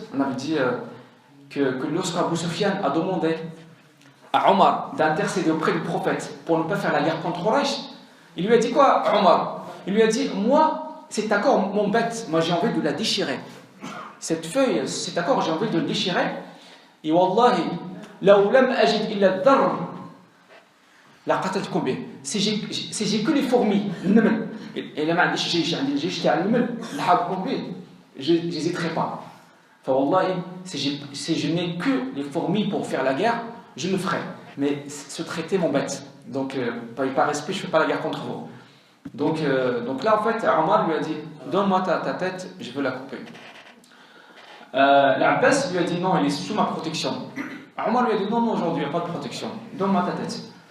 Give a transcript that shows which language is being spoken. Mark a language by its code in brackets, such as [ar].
[fr] On avait dit que lorsque Abu Sufyan a demandé à Omar d'intercéder auprès du prophète pour ne pas faire la guerre contre Quraysh, il lui a dit quoi, Omar? Il lui a dit, moi, cet accord m'embête, moi j'ai envie de la déchirer. Cette feuille, cet accord, j'ai envie de le déchirer. [ar] Et wallahi, لو لم أجد إلا الذر لقتلتكم به. [fr] Si j'ai que les fourmis, [ar] النمل, [fr] et là [ar] ما عنديش جيش, عندي الجيش تاع النمل نحاربكم به, [fr] j'hésiterai pas. فوالله, si je n'ai que les fourmis pour faire la guerre, je le ferai. Mais ce traité m'embête. Donc, par respect, je ne fais pas la guerre contre vous. Donc là, en fait, Omar lui a dit, donne-moi ta tête, je veux la couper. L'Abbas lui a dit non, il est sous ma protection. Omar lui a dit non, non, aujourd'hui il n'y a pas de protection, donne-moi ta tête.